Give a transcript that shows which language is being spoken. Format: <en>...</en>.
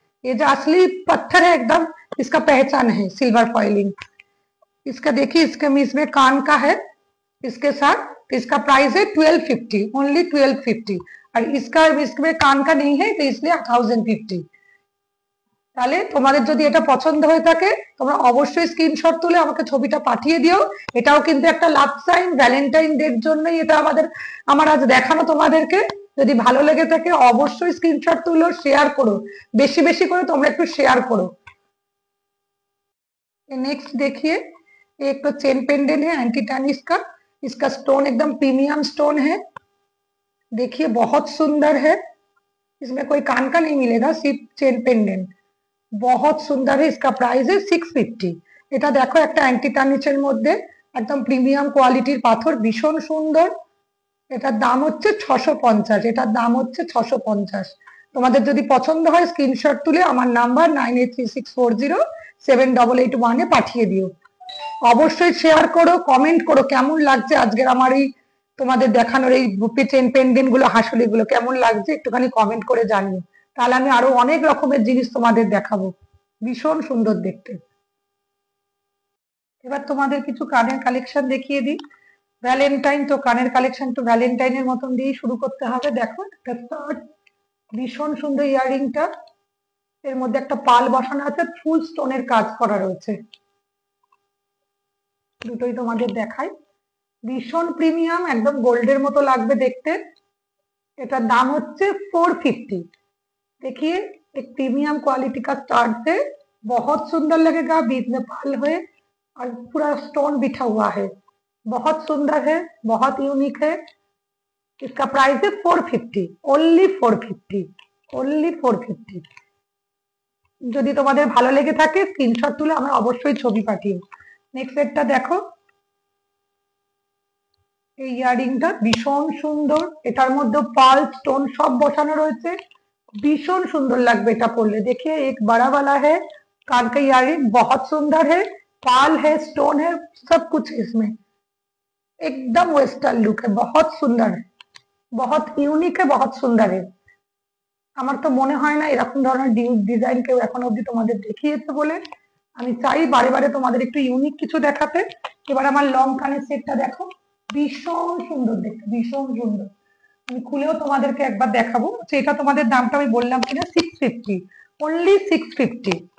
<hi>ये जो असली पत्थर है एकदम, इसका पहचान है सिल्वर फॉइलिंग। इसका देखिए, इसके इसमें कान का है इसके साथ। इसका प्राइस है 1250, ओनली 1250। और इसका इसमें कान का नहीं है, तो इसलिए 1050।</hi> <bn>তাহলে তোমাদের যদি এটা পছন্দ হয়ে থাকে, তোমরা অবশ্যই স্ক্রিনশট তুলে আমাকে ছবিটা পাঠিয়ে দিও। এটাও কিন্তু একটা লাভ সাইন, ভ্যালেন্টাইন ডে এর জন্যই এটা আমার আজ দেখানো তোমাদেরকে। যদি ভালো লেগে থাকে অবশ্যই স্ক্রিনশট তুলো, শেয়ার করো। বেশি বেশি করে তোমরা একটু শেয়ার করো।</bn> <hi>नेक्स्ट देखिए, एक तो चेन पेंडेंट है एंटी टार्निश का। इसका स्टोन एकदम प्रीमियम स्टोन है। देखिए बहुत सुंदर है। इसमें कोई कान का नहीं मिलेगा, सिर्फ चेन पेंडेंट। बहुत सुंदर है। इसका प्राइस है 650।</hi> <bn>এটা দেখো, একটা অ্যান্টি টার্নিশের মধ্যে একদম প্রিমিয়াম কোয়ালিটির পাথর, ভীষণ সুন্দর। এটার দাম হচ্ছে 650। এটার দাম হচ্ছে 650। তোমাদের যদি পছন্দ হয় স্ক্রিনশট তুলে আমার নাম্বার 9836407881 পাঠিয়ে দিও। অবশ্যই শেয়ার করো, কমেন্ট করো কেমন লাগছে আজকের আমার এই তোমাদের দেখানোর এই গ্রুপে চেন পেন্ডেন্ট গুলো, হাসুলি গুলো কেমন লাগছে একটুখানি কমেন্ট করে জানিও। তাহলে আমি আরো অনেক রকমের জিনিস তোমাদের দেখাবো। ভীষণ সুন্দর দেখতে। এবার তোমাদের কিছু কানের কালেকশন দেখিয়ে দিই। ভ্যালেন্টাইন তো কানের কালেকশন তো ভ্যালেন্টাইনের মতন দিয়েই শুরু করতে হবে। দেখো একটা স্টার্ট, ভীষণ সুন্দর ইয়াররিংটা। এর মধ্যে একটা পাল বসানো আছে, ফুল স্টোনের কাজ করা রয়েছে। দুটোই তোমাদের দেখাই। ভীষণ প্রিমিয়াম, একদম গোল্ডের মতো লাগবে দেখতে। এটার দাম হচ্ছে 450।</bn> <hi>देखिए, एक प्रीमियम क्वालिटी का स्टार्ट से बहुत सुंदर लगेगा, बीच में पाल हुए और पूरा स्टोन बिठा हुआ है। बहुत सुंदर है, बहुत यूनिक है। इसका प्राइस है 450, ओनली 450, ओनली 450।</hi> <bn>যদি তোমাদের ভালো লেগে থাকে স্ক্রিনশট তুলে আমরা অবশ্যই ছবি পাঠিও। নেক্সট সেটটা দেখো, এই ইয়ারিংটা ভীষণ সুন্দর। এটার মধ্যে পার্ল স্টোন সব বসানো রয়েছে। भीषण सुंदर लगবে এটা পরলে।</bn> <hi>देखिए एक बड़ा वाला है, कान का इयररिंग बहुत सुंदर है, पाल है, स्टोन है, सब कुछ है इसमें, एकदम वेस्टर्न लुक है, बहुत सुंदर है, बहुत ইউনিক है, बहुत সুন্দর है।</hi> <bn>আমার তো মনে হয় না এরকম ধরনের ডিজাইন কেউ এখন অবধি তোমাদের দেখিয়েছে বলে। আমি চাই বারে বারে তোমাদের একটু ইউনিক কিছু দেখাতে। এবার আমার লং কানের সেটটা দেখো, ভীষণ সুন্দর দেখতে, ভীষণ সুন্দর। আমি খুলেও তোমাদেরকে একবার দেখাবো। এটা তোমাদের দামটা আমি বললাম কিনা, 650, অনলি 650।</bn>